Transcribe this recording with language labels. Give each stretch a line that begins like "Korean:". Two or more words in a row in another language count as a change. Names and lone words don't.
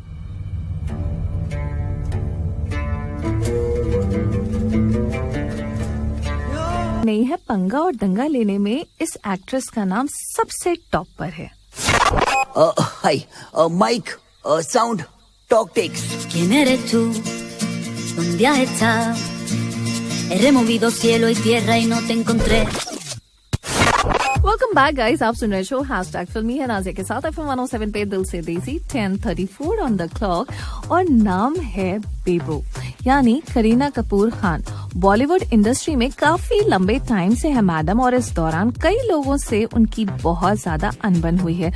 Hindi: नहीं है पंगा और दंगा लेने में, इस एक्ट्रेस का नाम सबसे टॉप पर है। हाय माइक साउंड टॉक टेक्स।
Spanish: ¿Quién eres tú? ¿Dónde has estado? He removido cielo y tierra y no te encontré.
English: welcome back guys,
Hindi: आप सुन रहे शो हैशटैग फिल्मी है नाज़िया के साथ FM 107 पे दिल से देसी 10:34
English: on the clock,
Hindi: और नाम है बेबो यानी करीना कपूर खान।
English: Bollywood industry
Hindi: में काफी लंबे टाइम से है मैडम, और इस दौरान कई लोगों से उनकी बहुत ज्यादा अनबन हुई है।